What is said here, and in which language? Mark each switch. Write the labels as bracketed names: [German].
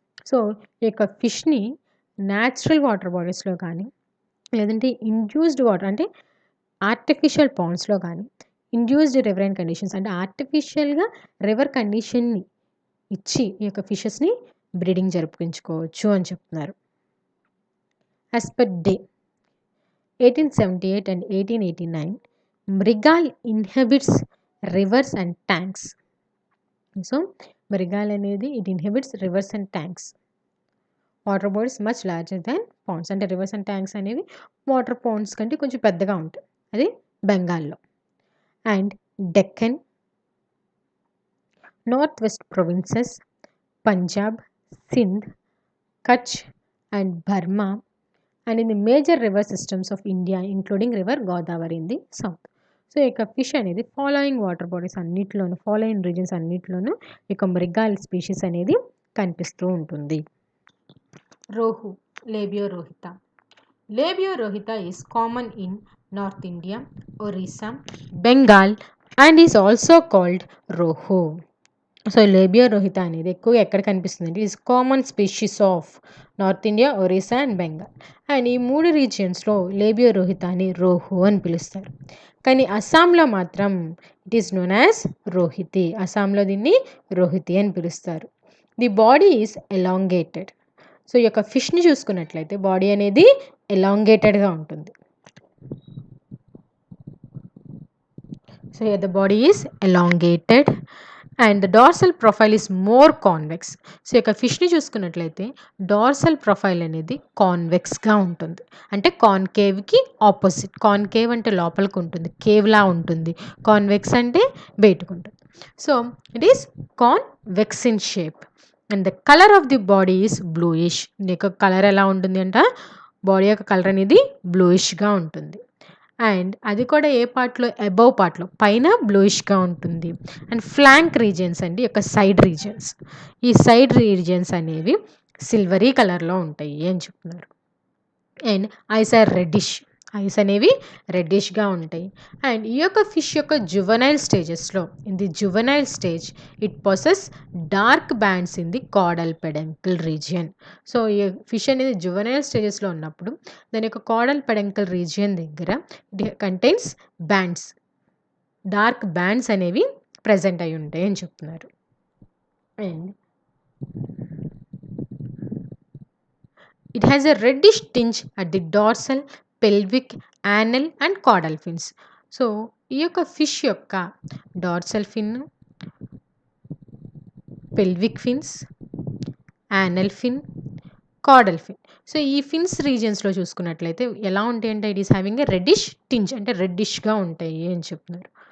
[Telugu] So ఈ యొక్క ఫిష్ని natural water బాడీస్లో కానీ లేదంటే ఇండ్యూస్డ్ వాటర్ అంటే ఆర్టిఫిషియల్ పాండ్స్లో కానీ ఇండ్యూస్డ్ రివరైన్ కండిషన్స్ అంటే ఆర్టిఫిషియల్గా రివర్ కండిషన్ని ఇచ్చి ఈ యొక్క ఫిషెస్ని బ్రీడింగ్ జరుపుకుంచుకోవచ్చు అని చెప్తున్నారు. [English] As per day 1878 and 1889 mrigal inhabits rivers and tanks. So mrigal అనేది it inhabits rivers and tanks. Water bodies much larger than ponds అంటే rivers and tanks అనేవి water ponds కంటే [Telugu] కొంచెం పెద్దగా ఉంటాయి. అది బెంగాల్లో. [English] And Deccan, north west provinces, Punjab, Sindh, Kutch and Burma and in the major river systems of India including river Godavari in the south. [Telugu] So ఈ యొక్క ఫిష్ అనేది ఫాలోయింగ్ వాటర్ బాడీస్ అన్నిట్లోనూ ఫాలోయింగ్ రీజన్స్ అన్నిట్లోనూ ఈ యొక్క మృగాల్ స్పీషీస్ అనేది కనిపిస్తూ ఉంటుంది. [English] Rohu, Labeo rohita. Labeo rohita is common in north India, Orissa, Bengal and is also called rohu. So Labeo rohita అనేది ఎక్కువగా ఎక్కడ కనిపిస్తుంది అంటే is common species of north India, Orissa and Bengal. [Telugu] And ఈ 3 రీజియన్స్లో లేబియోరోహిత అని రోహు అని పిలుస్తారు. కానీ అస్సాంలో మాత్రం [English] It is known as rohiti. [Telugu] అస్సాంలో దీన్ని రోహితి అని పిలుస్తారు. [English] The body is elongated. [Telugu] So ఈ యొక్క ఫిష్ని చూసుకున్నట్లయితే బాడీ అనేది ఎలాంగేటెడ్గా ఉంటుంది. [English] So the body is elongated and the dorsal profile is more convex. [Telugu] So యొక్క ఫిష్ని చూసుకున్నట్లయితే డార్సల్ ప్రొఫైల్ అనేది కాన్వెక్స్గా ఉంటుంది. అంటే కాన్కేవ్కి ఆపోజిట్. కాన్కేవ్ అంటే లోపలికి ఉంటుంది, కేవ్లా ఉంటుంది. కాన్వెక్స్ అంటే బయటకు ఉంటుంది. [English] So it is convex in shape and the colour of the body is bluish. [Telugu] దీని యొక్క కలర్ ఎలా ఉంటుంది అంటే బాడీ యొక్క కలర్ అనేది బ్లూయిష్గా ఉంటుంది. అండ్ అది కూడా ఏ పార్ట్లో, అబవ్ పార్ట్లో పైన బ్లూయిష్గా ఉంటుంది. అండ్ ఫ్లాంక్ రీజియన్స్ అండి యొక్క సైడ్ రీజియన్స్, ఈ సైడ్ రీజియన్స్ అనేవి సిల్వరీ కలర్లో ఉంటాయి అని చెప్తున్నారు. [English] And eyes are reddish. [Telugu] Ice అనేవి రెడ్డిష్గా ఉంటాయి. [English] And ఈ యొక్క fish యొక్క జువనైల్ స్టేజెస్లో in the juvenile stage it possesses dark bands in the caudal peduncle region. [Telugu] So ఈ ఫిష్ అనేది జువనైల్ స్టేజెస్లో ఉన్నప్పుడు దాని యొక్క కాడల్ పెడంకల్ రీజియన్ దగ్గర it contains bands, dark bands అనేవి ప్రజెంట్ అయి ఉంటాయి అని చెప్తున్నారు. [English] And it has a reddish tinge at the dorsal, pelvic, anal and caudal fins. [Telugu] So ఈ యొక్క ఫిష్ యొక్క డార్సల్ ఫిన్, పెల్విక్ ఫిన్స్, యానల్ ఫిన్, కాడల్ ఫిన్. సో ఈ ఫిన్స్ రీజియన్స్లో చూసుకున్నట్లయితే ఎలా ఉంటాయి అంటే it is having a reddish tinge అంటే రెడ్డిష్గా ఉంటాయి అని చెప్తున్నారు.